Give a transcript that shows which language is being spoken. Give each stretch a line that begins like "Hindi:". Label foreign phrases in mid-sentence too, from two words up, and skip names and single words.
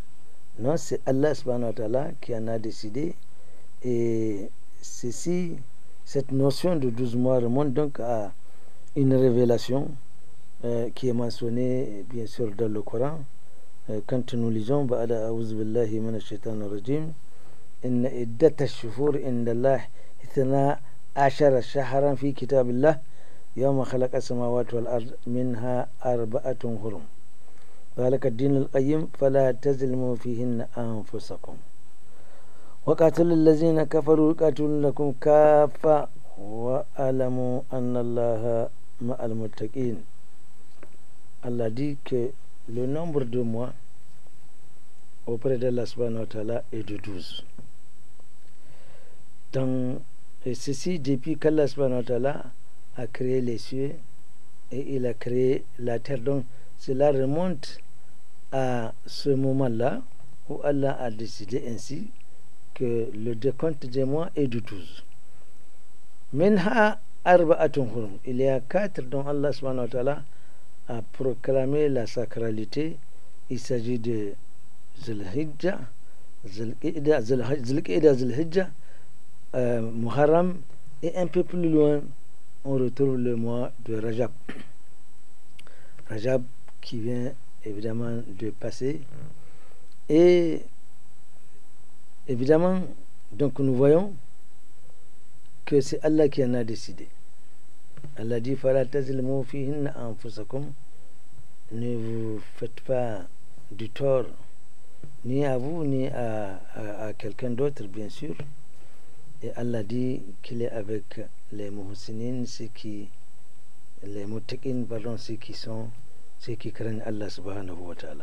French: Non, c'est Allah
Arabic: سبحانه وتعالى
French: qui en a décidé. Et cette notion de 12 mois remonte donc à une révélation qui est mentionnée bien sûr dans le Coran. Quand nous lisons
Arabic: بعد أعوذ بالله من الشيطان الرجيم إن عدة الشهور عند الله اثنا عشر شهرا في كتاب الله يوم خلق السماوات والأرض منها أربعة حرم ذلك الدين القيم فلا تظلموا فيهن أنفسكم وقاتلوا الذين كفروا يقاتلونكم كافة وأعلموا أن الله مع المتقين.
French: Allah dit que le nombre de mois auprès d'Allah
Arabic: سبحانه وتعالى
French: est de 12. Et ceci depuis qu'Allah
Arabic: سبحانه وتعالى
French: a créé les cieux et il a créé la terre. Donc cela remonte à ce moment-là où Allah a décidé ainsi que le décompte des mois est de 12.
Arabic: منها أربعة حرم.
French: Il y a 4 dont Allah
Arabic: سبحانه وتعالى
French: a proclamé la sacralité. Il s'agit de Zulhijja, Zulhijja, Muharram, et un peu plus loin on retrouve le mois de Rajab. Rajab qui vient évidemment de passer. Et évidemment, donc nous voyons que c'est Allah qui en a décidé. Allah dit
Arabic: فلا تظلموا فيهن أنفسكم,
French: ne vous faites pas du tort ni à vous ni à quelqu'un d'autre, bien sûr. Et Allah dit qu'il est avec les muhsinin, les muttaqin, pardon, ceux qui craignent Allah
Arabic: سبحانه وتعالى.